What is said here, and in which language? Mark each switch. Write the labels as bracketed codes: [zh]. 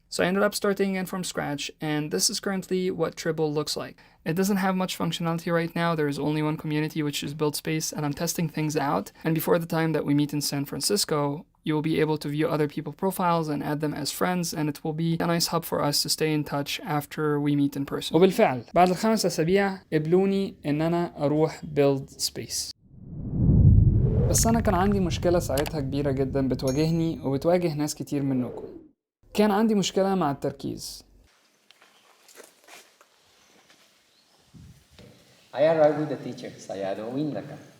[en] So I ended up starting it from scratch, and this is currently what Tribble looks like. It doesn't have much functionality right now. There is only one community, which is Build Space, and I'm testing things out. And before the time that we meet in San Francisco, you will be able to view other people's profiles and add them as friends, and it will be a nice hub for us to stay in touch after we meet in person. [ar] وبالفعل بعد ال5 أسابيع قبلوني إن أنا أروح Build Space. بس أنا كان عندي مشكلة ساعتها كبيرة جدا بتواجهني وبتواجه ناس كتير منكم. كان عندي مشكلة مع التركيز. [en] I arrived with the teacher, Sayado Windaka.